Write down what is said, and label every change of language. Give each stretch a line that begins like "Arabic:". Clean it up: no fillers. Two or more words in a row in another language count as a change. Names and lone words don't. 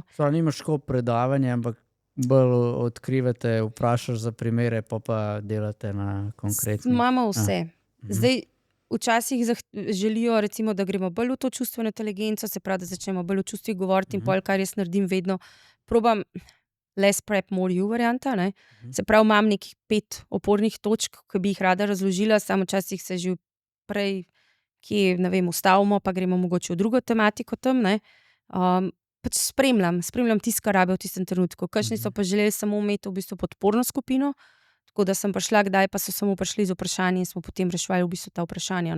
Slovenian: Nimaš tako predavanje, ampak bolj odkrivate, vprašaš za primere, pa delate na konkretni. Imamo vse. Zdaj, včasih želijo, recimo, da gremo bolj v to čustveno inteligenco, se pravi, da začnemo bolj v čustvih govoriti in pol, kar jaz naredim vedno, probam
English: less prep, more you
Slovenian: varianta, ne. Se pravi, imam nekih 5 opornih točk, ki bi jih rada razložila, samo včasih se že prej, kje, ne vem, ustavimo, pa gremo mogoče v drugo tematiko tam, ne. Pač spremljam tisto, kar rabijo v tistem trenutku. Kakšni so pa želeli samo imeti v bistvu podporno skupino, tako da sem prišla, kdaj pa so samo prišli z vprašanji in smo potem reševali v bistvu ta vprašanja, no.